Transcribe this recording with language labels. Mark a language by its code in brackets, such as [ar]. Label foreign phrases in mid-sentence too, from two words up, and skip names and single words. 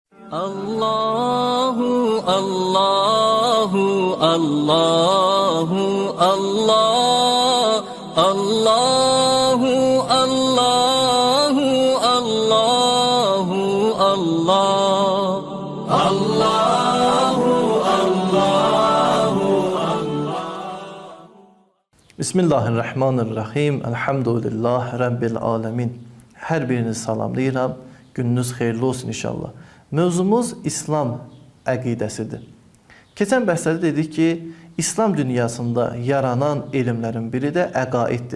[ar] الله الله الله الله الله الله الله الله الله الله بسم الله الرحمن الرحيم. الحمد لله رب العالمين. [az] Hər birinizi salamlayıram. Gününüz xeyirli olsun inşallah. Mövzumuz İslam əqidəsidir. Keçən bəhsdə dedik ki, İslam dünyasında yaranan elmlərin biri də əqaiddir.